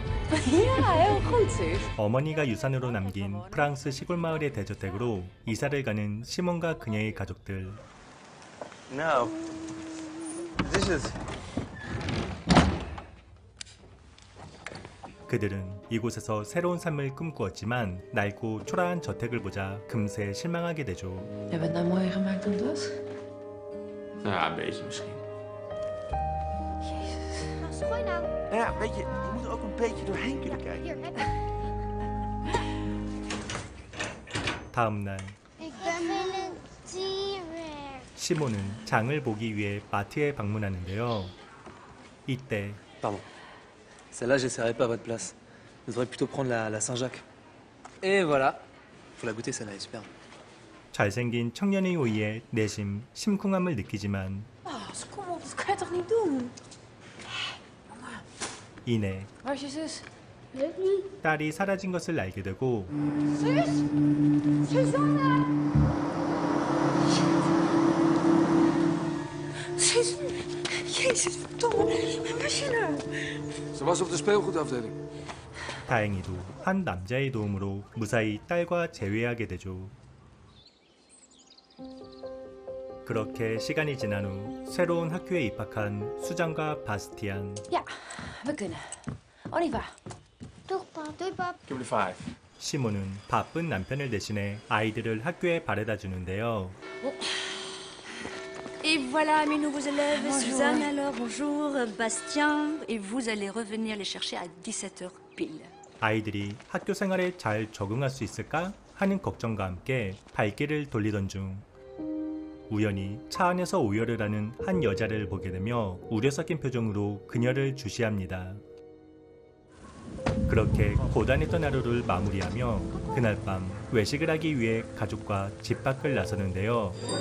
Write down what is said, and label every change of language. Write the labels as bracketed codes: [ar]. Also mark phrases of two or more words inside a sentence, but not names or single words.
[nl] Ja, heel goed zeg. [ko] 어머니가 유산으로 남긴 프랑스 시골 마을의 대저택으로 이사를 가는 시몬과 그녀의 가족들. [nl] Nou, wat is het? [ko] 그들은 이곳에서 새로운 삶을 꿈꾸었지만 낡고 초라한 저택을 보자 금세 실망하게 되죠. [nl] Hebben we het nou mooier gemaakt dan dat? Nou ja, een beetje misschien. Nou, gooi nou. Nou ja, weet je moet er ook een beetje doorheen kunnen kijken. Hier, heb je. [ko] 다음 날 [nl] Ik ben in een T-Rex. [ko] 시몬은 장을 보기 위해 마트에 방문하는데요. 이때 [fr] Pardon. Celle-là, j'essaierai pas à votre place. Vous devriez plutôt prendre la Saint-Jacques. Et voilà. Faut la goûter, celle-là, elle est superbe. [ko] 잘생긴 청년의 호의에 내심 심쿵함을 느끼지만 [nl] Oh, kom op, dat kan je toch niet doen? [ko] 이내 [nl] Waar is je zus? Weet niet. [ko] 딸이 사라진 것을 알게 되고 [nl] Zus? Susanne! Zus, jezus, verdomme, waar was je nou? Ze was op de speelgoedafdeling. [ko] 다행히도 한 남자의 도움으로 무사히 딸과 재회하게 되죠. 그렇게 시간이 지난 후 새로운 학교에 입학한 수잔과 바스티안. [nl] Ja, we kunnen. Oliva. Toch, pap. Doei, pap. Ik heb er 5. [ko] 시몬은 바쁜 남편을 대신해 아이들을 학교에 바래다 주는데요. [fr] Et voilà mes nouveaux élèves. Bonjour. Suzanne alors, bonjour. Bastien. Et vous allez revenir les chercher à 17h pile. [ko] 아이들이 학교 생활에 잘 적응할 수 있을까 하는 걱정과 함께 발길을 돌리던 중 우연히 차 안에서 오열을 하는 한 여자를 보게 되며 우려 섞인 표정으로 그녀를 주시합니다. 그렇게 고단했던 하루를 마무리하며 그날 밤 외식을 하기 위해 가족과 집 밖을 나서는데요.